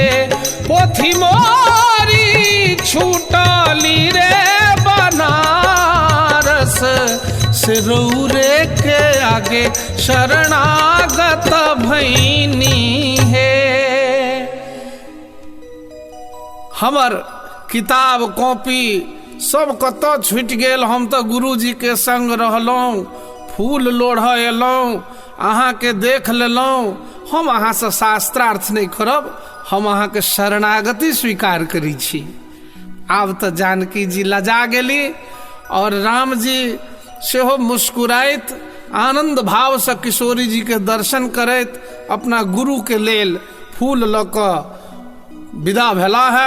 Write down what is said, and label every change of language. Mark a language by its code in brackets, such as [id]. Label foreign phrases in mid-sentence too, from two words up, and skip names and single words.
[bho] पोथी मोरी छूटली रे बनारस से रौरे के आगे शरणागत भईनी है। [mai] हमर किताब कॉपी सब कतौ छूट गेल, हम तो गुरुजी के संग रहलहुँ, फूल लोढ़ एलहुँ, अहाँ के देख लेलहुँ। हम अहाँ से शास्त्रार्थ नहीं करब, हम अहाँ के शरणागति स्वीकार करी छी। आब तो जानकी जी लजा गेली और राम जी सेहो मुस्कुराइत आनंद भाव से किशोरी जी के दर्शन करैत अपना गुरु के लेल फूल ल क विदा भेला है।